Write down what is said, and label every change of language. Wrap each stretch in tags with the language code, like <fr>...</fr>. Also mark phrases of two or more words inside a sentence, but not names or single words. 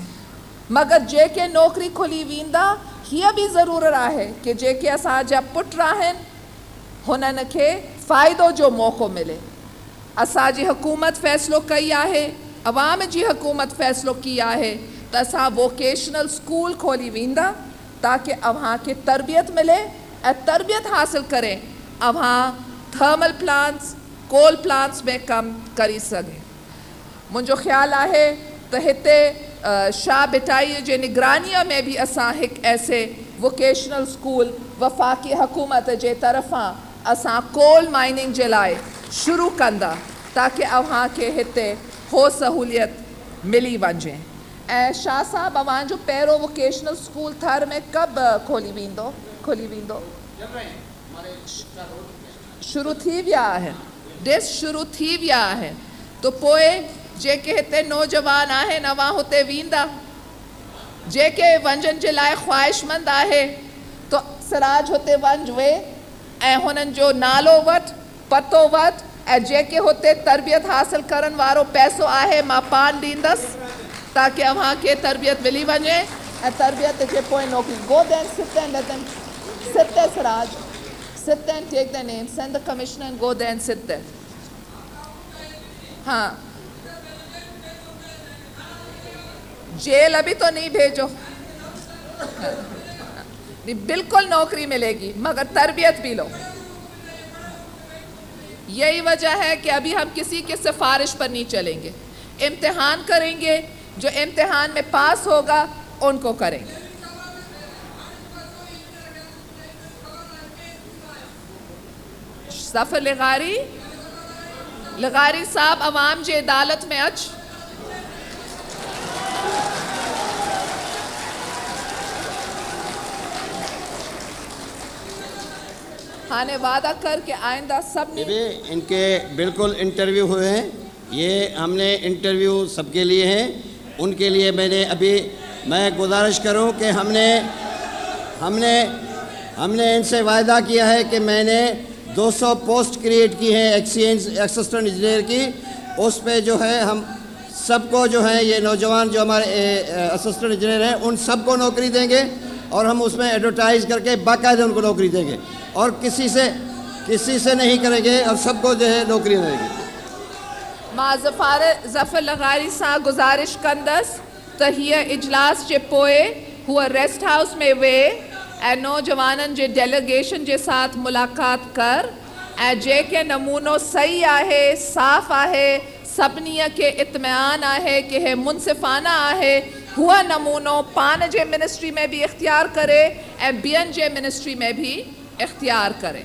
<sd>मगर जेके नौकरी खुली वेंदा हीअ बि ज़रूरत आहे कि जेके असांजा पुट आहिनि हुननि खे फ़ाइदो जो मौक़ो मिले। असांजी हुकूमत फ़ैसिलो कई आहे, अवाम जी हुकूमत फ़ैसिलो की आहे त असां</sd> <en>vocational school</en> <sd>खोली वेंदा ताकि अव्हांखे तरबियत मिले ऐं तरबियत हासिल करे अव्हां</sd> <en>thermal plants, coal plants</en> <sd>में कमु करे सघे। मुंहिंजो ख़्यालु आहे त हिते शाह बिटाई जे निगरानीअ में भी असां हिकु ऐसे</sd> <en>vocational school</en> <sd>वफ़ाक़ी हुकूमत जे तरफ़ां असां</sd> <en>coal mining</en> <sd>जे लाइ शुरू कंदा ताकि अव्हांखे हिते हो सहूलियत मिली वञे। ऐं शाह साहब अव्हांजो पहिरियों</sd> <en>vocational school</en> <sd>थर में कब खोली वेंदो? शुरू थी विया आहिनि, डिस शुरू थी विया आहिनि। तो पोइ जेके हिते नौजवान आहिनि अवां हुते वेंदा, जेके वञण जे लाइ ख़्वाहिशमंद आहे तो सिराज हुते वञे ऐं हुननि जो नालो वठि, पतो वठि, ऐं जेके हुते तरबियत हासिल करण वारो पैसो आहे मां पान ॾींदसि ताकि अव्हांखे तरबियत मिली वञे ऐं तरबियत जे पोइ नौकरी।</sd> <en>Go there, sit there and let them sit there, Siraj. Sit there and take their name. Send the commissioner and go there and sit there.</en> <ur>ہاں، جیل ابھی تو نہیں بھیجو، نہیں بالکل نوکری ملے گی مگر تربیت بھی لو. یہی وجہ ہے کہ ابھی ہم کسی کے سفارش پر نہیں چلیں گے، امتحان کریں گے، جو امتحان میں پاس ہوگا ان کو کریں گے.</ur> <sd>सफ़र लगारी साहब अवाम जे अदालत में अच। हाने वादा कर के आइंदा सब ने</sd> <ur>ان کے بالکل انٹرویو ہوئے ہیں، یہ ہم نے انٹرویو سب کے لیے ہیں. ان کے لیے میں گزارش کروں کہ ہم نے ان سے وعدہ کیا ہے کہ میں نے 200 پوسٹ کریئیٹ کی ہے</ur> <en>excellence assistant engineer</en> <ur>کی. اس پہ جو ہے ہم سب کو جو ہے یہ نوجوان جو ہمارے</ur> <en>assistant engineer</en> <ur>ہیں ان سب کو نوکری دیں گے اور ہم اس میں ایڈورٹائز کر کے باقاعدہ ان کو نوکری دیں گے اور کسی سے نہیں کریں گے اور سب کو جو ہے نوکری دیں گے.</ur> <sd>मां ज़फ़र लगारी सां गुज़ारिश कंदसि त हीअ इजलास जे पोइ हूअ</sd> <en>rest house</en> <sd>में वेह ऐं नौजवाननि जे डेलीगेशन जे साथ मुलाक़ात कर ऐं जेके नमूनो सही आहे, साफ़ आहे, सभिनी खे इत्मिनान आहे कि हे मुनसिफ़ाना आहे, हुआ नमूनो पान जे मिनिस्ट्री में भी इख्तियार करे ऐं ॿियनि जे मिनिस्ट्री में भी इख्तियार करे।</sd>